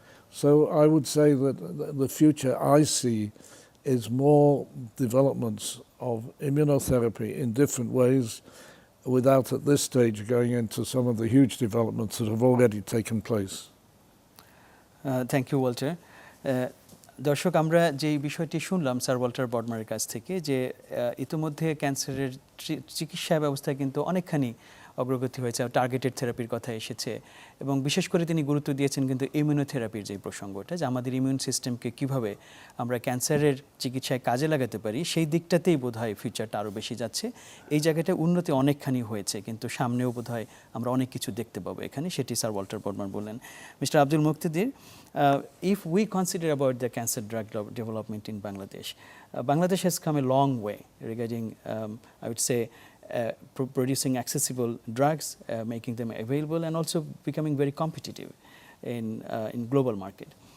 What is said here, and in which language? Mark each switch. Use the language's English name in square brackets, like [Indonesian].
[English] So I would say that the future I see is more developments of immunotherapy in different ways, without at this stage going into some of the huge developments that have already taken place. Thank you, Walter. [Bangla] দর্শক, আমরা যে বিষয়টি শুনলাম sir Walter বডমারের কাছ থেকে, যে ইতিমধ্যে ক্যান্সারের চিকিৎসা ব্যবস্থা কিন্তু অনেকখানি অগ্রগতি হয়েছে, টার্গেটেড থেরাপির কথা এসেছে এবং বিশেষ করে তিনি গুরুত্ব দিয়েছেন কিন্তু ইমিউনোথেরাপির যে প্রসঙ্গটা, যে আমাদের ইমিউন সিস্টেমকে কিভাবে আমরা ক্যান্সারের চিকিৎসায় কাজে লাগাতে পারি সেই দিকটাতেই বোধহয় ফিউচারটা আরও বেশি যাচ্ছে। এই জায়গাটায় উন্নতি অনেকখানি হয়েছে, কিন্তু সামনেও বোধহয় আমরা অনেক কিছু দেখতে পাবো এখানে, সেটি স্যার ওয়াল্টার বডমার বললেন। [English] Mister Abdul Muktadir, if we consider about the cancer drug development in Bangladesh, Bangladesh has come a long way regarding, I would say, producing accessible drugs, making them available, and also becoming very competitive in global market.